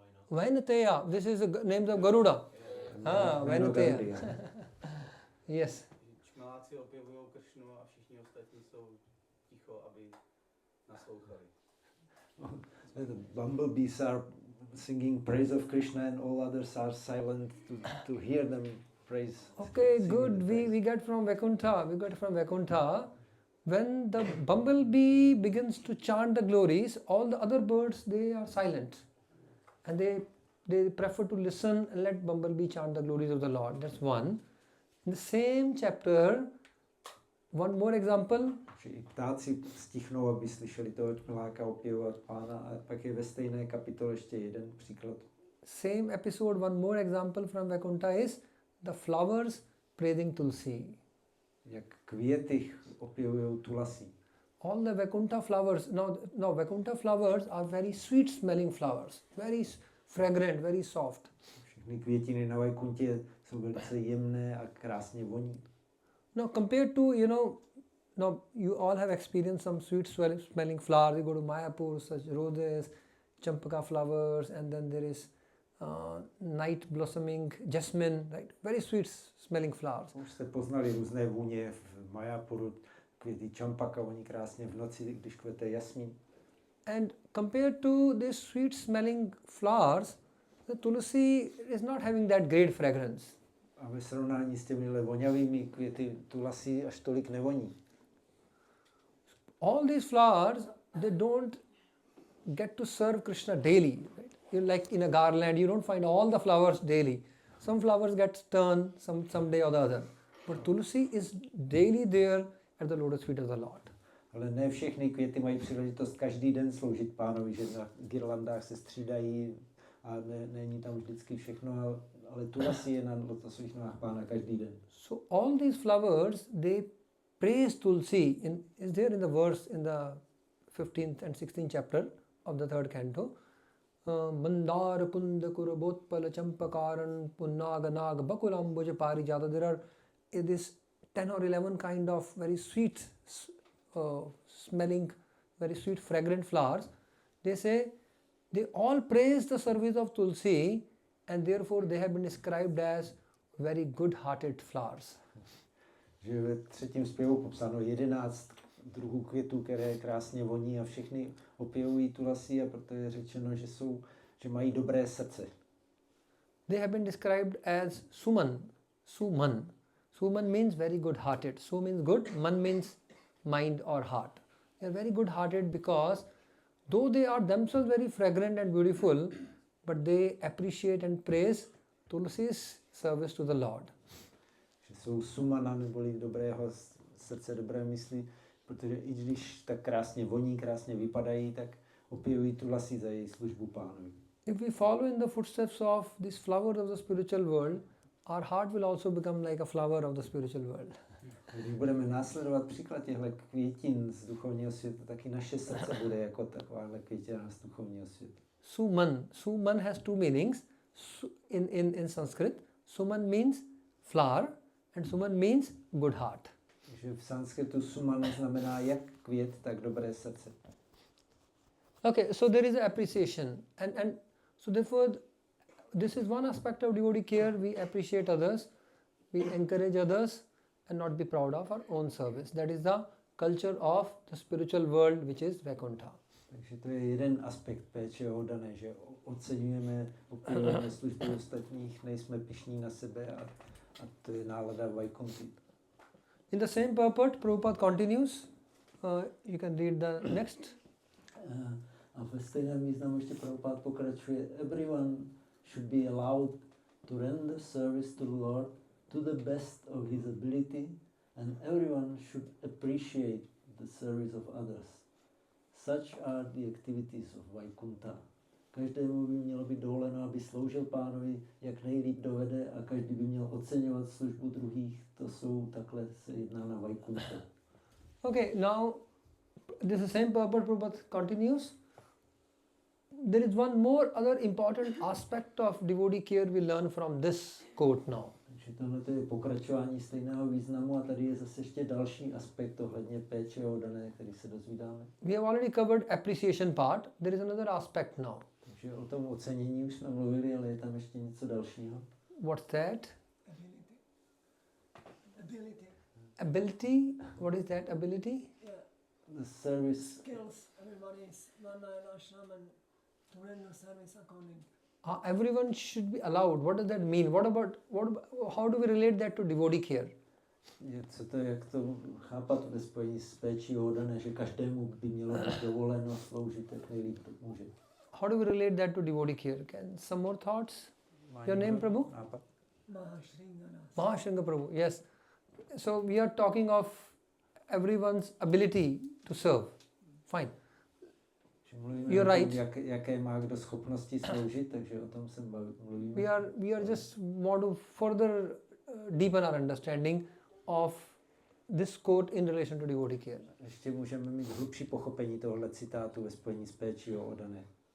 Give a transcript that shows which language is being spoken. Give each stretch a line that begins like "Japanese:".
English: Vainateya. This is the name of Garuda. Vainateya. Yes.
Czech: Čmeláci objevují Kršnu a všichni ostatní jsou ticho, aby naslouchali.
English: The bumblebees are singing praise of Krishna and all others are silent to hear them praise. Okay, good. We get from Vaikuntha. When the bumblebee begins to chant the glories, all the other birds, they are silent. And they prefer to listen and let bumblebee chant the glories of the Lord. That's one. In the same chapter, one more example.
Czech: I ptáci stichnou, aby slyšeli toho čmeláka opěvovat Pána, a pak je ve stejné kapitole ještě jeden příklad.
English: Same episode, one more example from Vaikuntha is the flowers praising Tulsi.
Czech: Jak květy opěvují Tulasi.
English: All the Vaikuntha flowers, now Vaikuntha flowers are very sweet smelling flowers, very fragrant, very soft.
Czech: Všechny květiny na Vaikuntě jsou velice jemné a krásně voní.
English: Now compared to, now you all have experienced some sweet smelling flowers. You go to Mayapur, such roses, champaka flowers, and then there is night blossoming jasmine, right? Very sweet smelling flowers.
Czech: Už jste poznali různé vůně v Mayapuru, květy čampaka, oni krásně v noci, když kvete jasmín.
English: And compared to these sweet smelling flowers, the tulsi is not having that great fragrance.
Czech: A ve srovnání s těmi vonavými květy tulasi až tolik nevoní.
English: All these flowers, they don't get to serve Krishna daily. Right? You like in a garland, you don't find all the flowers daily. Some flowers get turned some day or the other. But tulsi is daily there at the lotus feet of the Lord.
Czech: Ale ne všechny květy mají příležitost každý den sloužit Pánovi, že na girlandách se střídají a není tam vždycky všechno, ale tulasi je na lotosových nohách Pána každý den.
English: So all these flowers, they praise Tulsi. Is there in the verse in the 15th and 16th chapter of the 3rd canto.
Sanskrit: Mandar kunda kurabotpala champakaran punnaganag bakulambuja parijata.
English: There are this 10 or 11 kind of very sweet smelling, very sweet fragrant flowers. They say they all praise the service of Tulsi and therefore they have been described as very good-hearted flowers.
Czech: Že ve 3. zpěvu popsáno 11 druhů květů, které krásně voní a všechny opěvují tulasi, a proto je řečeno, že mají dobré srdce.
English: They have been described as Suman. Suman means very good-hearted. Su means good, man means mind or heart. They are very good-hearted because though they are themselves very fragrant and beautiful, but they appreciate and praise Tulsi's service to the Lord.
Czech: Že jsou sumana, neboli dobrého srdce, dobré mysli, protože i když tak krásně voní, krásně vypadají, tak opěvují tulasi za její službu Pánovi.
English: If we follow in the footsteps of these flowers of the spiritual world, our heart will also become like a flower of the spiritual world.
Czech: Když budeme následovat příklad těchto květin z duchovního světa, taky naše srdce bude jako takováhle květina z duchovního světa.
English: Suman has two meanings in Sanskrit. Suman means flower and Suman means good heart.
Czech: Takže v sanskritu suman znamená jak květ, tak dobré srdce.
English: Okay, so there is an appreciation and so therefore this is one aspect of devotee care. We appreciate others, we encourage others and not be proud of our own service. That is the culture of the spiritual world, which is Vaikuntha.
Czech: Takže to je jeden aspekt péče oddané, že oceňujeme, opěvujeme službu ostatních, nejsme pyšní na sebe a to je nálada Vaikunthy.
English: In the same purport, Prabhupada continues. You can read the next.
Czech: A ve stejném významu ještě Prabhupada pokračuje.
English: Everyone should be allowed to render service to the Lord to the best of his ability, and everyone should appreciate the service of others. Such are the activities of Vaikuntha.
Czech: Každému by mělo být dovoleno, aby sloužil Pánovi, jak nejlíp dovede, a každý by měl oceňovat službu druhých. To jsou, takhle se jedná na Vaikuntha.
English: Okay, now this is the same purport. Prabhupada continues. There is one more other important aspect of devotee care we learn from this quote now.
Czech: Takže tohle je pokračování stejného významu a tady je zase ještě další aspekt ohledně péče oddané, který se dozvídáme.
English: We have already covered appreciation part. There is another aspect now.
Czech: Takže o tom ocenění už jsme mluvili, ale je tam ještě něco dalšího.
English: What's that? Ability. Ability? What is that ability? Yeah. The service. Skills. Everybody's Nana and Ashram and to render service according. Everyone should be allowed. What does that mean? How do we relate that to devotee care?
Czech: Co to, jak to chápat ve spojení s péčí oddané, že každému by mělo být dovoleno sloužit, jak nejlíp to může.
English: How do we relate that to devotee care? Can some more thoughts? Your name, Prabhu? Mahashringa Prabhu, yes. So we are talking of everyone's ability to serve. Fine. You're right.
Czech: Jaké má kdo schopnosti sloužit, takže o tom se mluvíme.
English: We are just want to further deepen our understanding of this quote in relation to devotee care.
Czech: Ještě můžeme mít hlubší pochopení tohoto citátu ve spojení s péčí oddané.